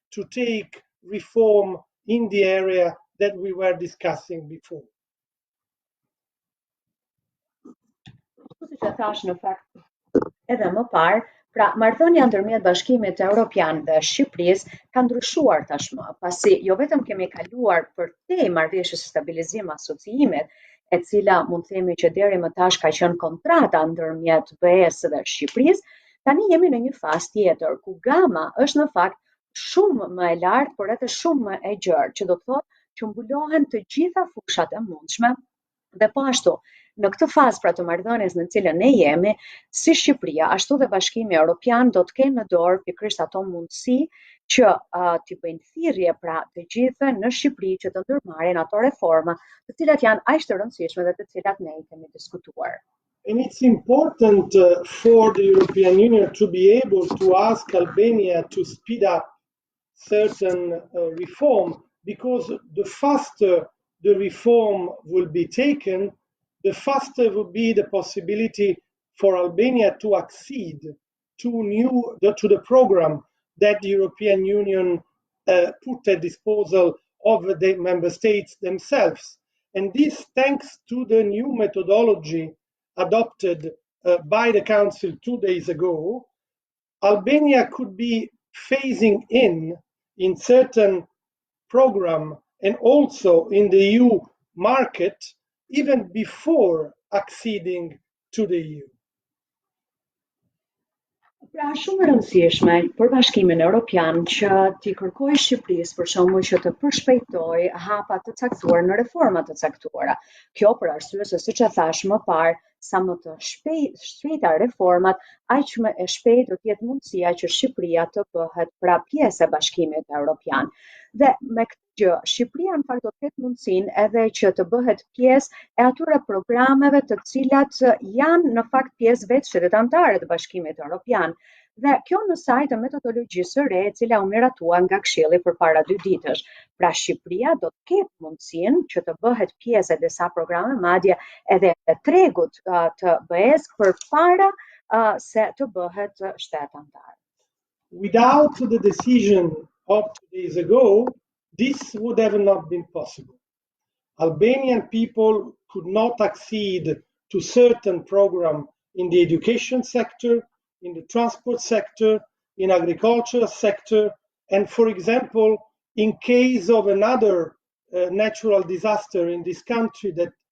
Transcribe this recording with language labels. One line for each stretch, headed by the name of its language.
English: to take reform in the area that we were discussing before.
Albanian: Si që thash në fakt edhe më parë, pra marrëdhënia ndërmjet Bashkimit Evropian dhe Shqipërisë ka ndryshuar tashmë, pasi jo vetëm kemi kaluar përtej marrëveshjes së stabilizim asociimit, e cila mund të themi që deri më tash ka qenë kontrata ndërmjet BE-s dhe Shqipërisë, tani jemi në një fazë tjetër ku gama është në fakt shumë më e lartë, por edhe shumë më e gjerë, që do të thotë që mbulohen të gjitha fushat e mundshme dhe po ashtu. Në këtë fazë pra të marrëdhënies në cilën ne jemi, si Shqipëria, ashtu dhe Bashkimi Evropian do të kenë në dorë pikërisht ato mundësi që t'i bëjnë thirrje pra të gjithëve në Shqipëri që të ndërmarrin ato reforma, të cilat janë aq të rëndësishme dhe të cilat ne i kemi diskutuar.
English: And it's important for the European Union to be able to ask Albania to speed up certain reform, because the faster the reform will be taken, the faster will be the possibility for Albania to accede to the program that the European Union put at disposal of the member states themselves. And this thanks to the new methodology adopted by the Council 2 days ago. Albania could be phasing in certain program and also in the EU market even before acceding to the EU.
Albanian: Pra shumë e rëndësishme për Bashkimin Evropian që t'i kërkojë Shqipërisë për shembull që të përshpejtojë hapa të caktuar në reforma të caktuara. Kjo për arsye se siç e thash më parë, sa më të shpejta reformat, aq më e shpejt do të jetë mundësia që Shqipëria të bëhet pra pjesë e Bashkimit Evropian. Dhe me këtë gjë, Shqipëria në fakt do të ketë mundësinë edhe që të bëhet pjesë e atyre programeve të cilat janë në fakt pjesë vetë shtetet anëtare të Bashkimit Evropian. Dhe kjo në sajt të metodologjisë së re, e cila u miratua nga Këshilli përpara 2 ditësh. Pra Shqipëria do të ketë mundësinë që të bëhet pjesë e disa programe, madje edhe e tregut të BE-s përpara se të bëhet shtet anëtar.
English: Without the decision of 2 days ago, this would have not been possible. Albanian people could not accede to certain programs in the education sector, in the transport sector, in agriculture sector, and for example, in case of another natural disaster in this country that